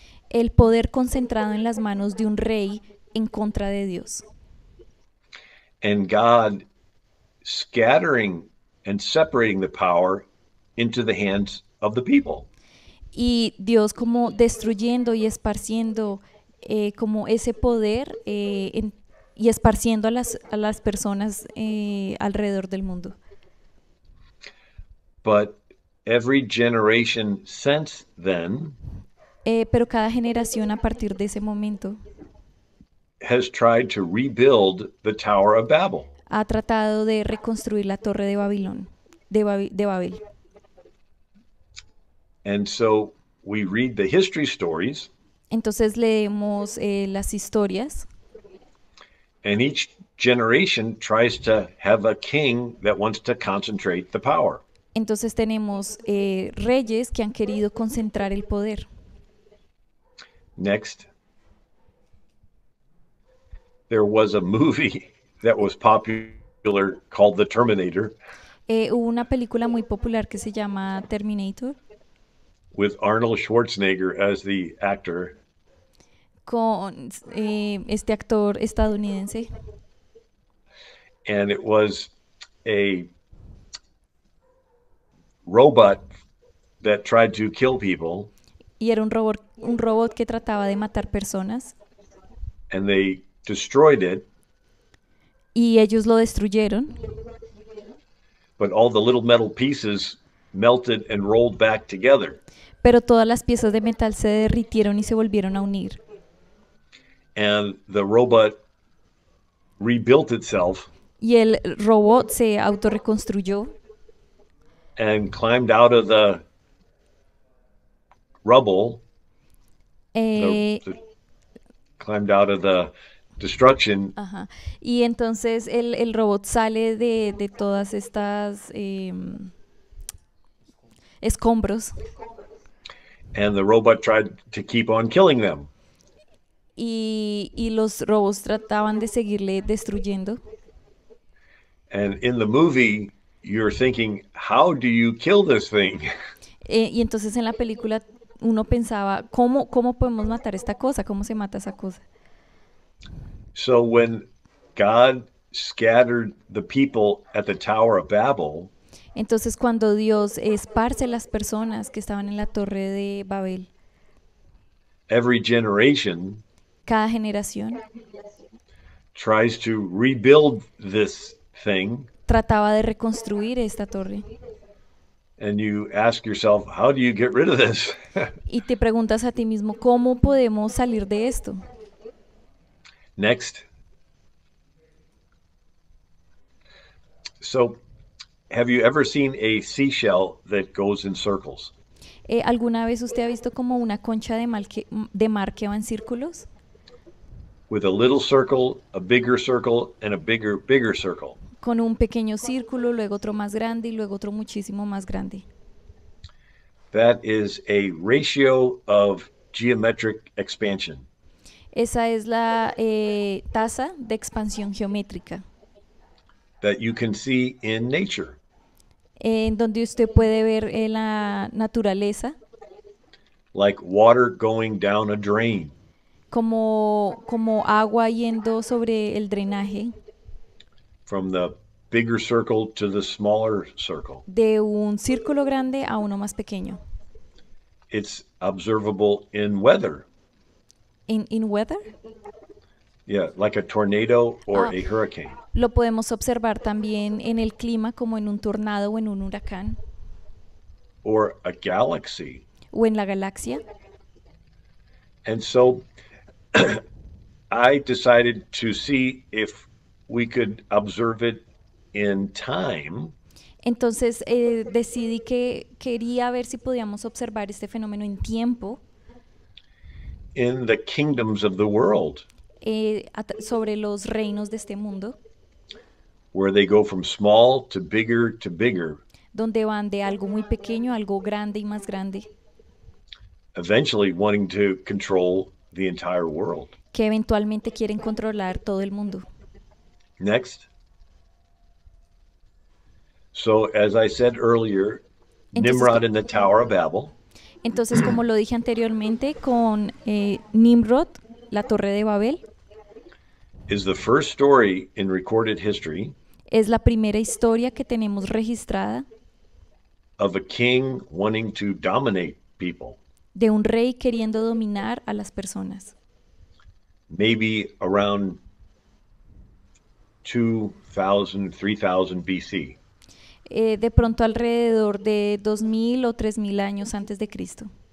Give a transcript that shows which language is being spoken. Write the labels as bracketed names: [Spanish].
[Spanish] el poder concentrado en las manos de un rey en contra de Dios. [English] and God scattering and separating the power into the hands of the people. [Spanish] Y Dios como destruyendo y esparciendo como ese poder y esparciendo a las personas alrededor del mundo. [English] But every generation since then [Spanish] Pero cada generación a partir de ese momento [English] has tried to rebuild the Tower of Babel. [Spanish] ha tratado de reconstruir la torre de Babilón, de Babel. [English] And so we read the history stories, [Spanish] Entonces leemos las historias [English] and each generation tries to have a king that wants to concentrate the power. [Spanish] entonces tenemos reyes que han querido concentrar el poder. [English] Next, there was a movie that was popular called The Terminator [Spanish] Hubo una película muy popular que se llama Terminator [English] with Arnold Schwarzenegger as the actor. [Spanish] con este actor estadounidense [English] And it was a robot that tried to kill people, [Spanish] y era un robot que trataba de matar personas [English] and they destroyed it, [Spanish] y ellos lo destruyeron, [English] but all the little metal pieces melted and rolled back together. [Spanish] pero todas las piezas de metal se derritieron y se volvieron a unir. [English] And the robot rebuilt itself [Spanish] Y el robot se autorreconstruyó [English] and climbed out of the rubble, eh, climbed out of the destruction, ajá. [Spanish] Y entonces el robot sale de todas estas escombros [English] and the robot tried to keep on killing them. [Spanish] y los robots trataban de seguirle destruyendo. [English] And in the movie, you're thinking, how do you kill this thing? [Spanish] Y entonces en la película uno pensaba, ¿cómo podemos matar esta cosa? ¿Cómo se mata esa cosa? [English] So when God scattered the people at the Tower of Babel, [Spanish] Entonces cuando Dios esparce las personas que estaban en la torre de Babel, [English] every generation [Spanish] cada generación [English] tries to rebuild this thing, [Spanish] trataba de reconstruir esta torre. [English] and you ask yourself, how do you get rid of this? [Spanish] Y te preguntas a ti mismo, ¿cómo podemos salir de esto? [English] Next. So, have you ever seen a seashell that goes in circles? [Spanish] ¿Alguna vez usted ha visto como una concha de mar que va en círculos? [English] with a little circle, a bigger circle, and a bigger circle. [Spanish] con un pequeño círculo, luego otro más grande y luego otro muchísimo más grande. [English] That is a ratio of geometric expansion. [Spanish] Esa es la tasa de expansión geométrica, [English] That you can see in nature. [Spanish] en donde usted puede ver la naturaleza [English] Like water going down a drain. [Spanish] como agua yendo sobre el drenaje [English] From the bigger circle to the smaller circle. [Spanish] de un círculo grande a uno más pequeño. [English] It's observable in weather. In weather, Yeah, like a tornado or ah, a hurricane. [Spanish] lo podemos observar también en el clima como en un tornado o en un huracán [English] Or a galaxy. [Spanish] o en la galaxia. [English] And so I decided to see if we could observe it in time. [Spanish] Entonces decidí que quería ver si podíamos observar este fenómeno en tiempo [English] In the kingdoms of the world, [Spanish] sobre los reinos de este mundo, [English] where they go from small to bigger, [Spanish] donde van de algo muy pequeño a algo grande y más grande, [English] eventually wanting to control the entire world. [Spanish] que eventualmente quieren controlar todo el mundo. [English] Next. So, as I said earlier, [Spanish] Entonces, [English] Nimrod in the Tower of Babel [Spanish] Entonces, como lo dije anteriormente, con Nimrod, la Torre de Babel, [English] is the first story in recorded history [Spanish] es la primera historia que tenemos registrada [English] of a king wanting to dominate people, [Spanish] de un rey queriendo dominar a las personas. [English] maybe around 2000, 3000 BC. [Spanish] De pronto alrededor de 2000 o 3000 años antes de Cristo.